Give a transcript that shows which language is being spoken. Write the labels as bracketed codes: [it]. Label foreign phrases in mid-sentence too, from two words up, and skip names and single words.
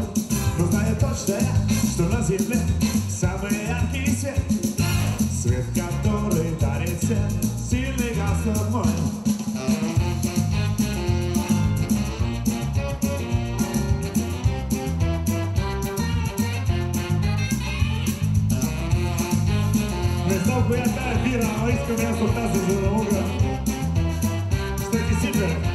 [ru] Но знаю точно я, что на земле самый яркий свет, свет, который дарит всем сильный Господь мой. [bg] Не знам коя тая бира, ама искам аз от тази, за да мога. Ще ти сипя.